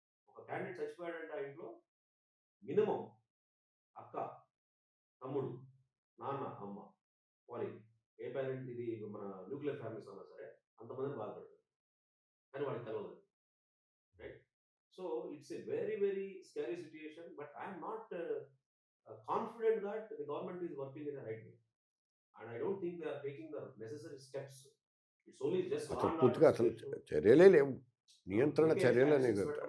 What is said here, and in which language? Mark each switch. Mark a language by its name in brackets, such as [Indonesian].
[Telugu] ఒక క్యాండిడేట్ చచ్చిపోయాడంటే ఆ ఇంట్లో మినిమం అక్క, తమ్ముడు, నాన్న, అమ్మ, పోనీ ఏ పేరెంట్, ఇది మన న్యూక్లియర్ ఫ్యామిలీస్ అన్నా సరే అంతమందిని బాధపడతారు, కానీ వాడికి తెలవదు, right? [English] So it's a very very scary situation. But I'm not confident that the government is working in the right way, and I don't think they are taking the necessary steps. It's only just [Telugu] పూర్తిగా అసలు చర్యలే లేవు, నియంత్రణ చర్యలు అనేవి.